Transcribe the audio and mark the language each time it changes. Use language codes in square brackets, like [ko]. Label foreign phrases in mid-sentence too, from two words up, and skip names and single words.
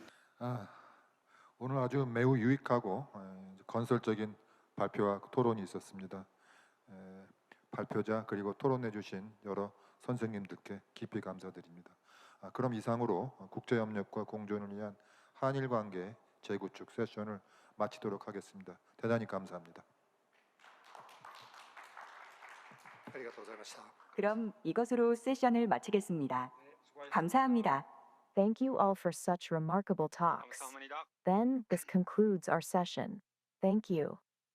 [ko] 오늘 아주 매우 유익하고 건설적인 발표와 토론이 있었습니다. 발표자 그리고 토론해 주신 여러 선생님들께 깊이 감사드립니다. 그럼 이상으로 국제협력과 공존을 위한 한일 관계 재구축 세션을 마치도록 하겠습니다. 대단히 감사합니다. [ja] ありがとうございました。 [ko] 그럼 이것으로 세션을 마치겠습니다. 감사합니다. [en] Thank you all for such remarkable talks. Then, this concludes our session. Thank you.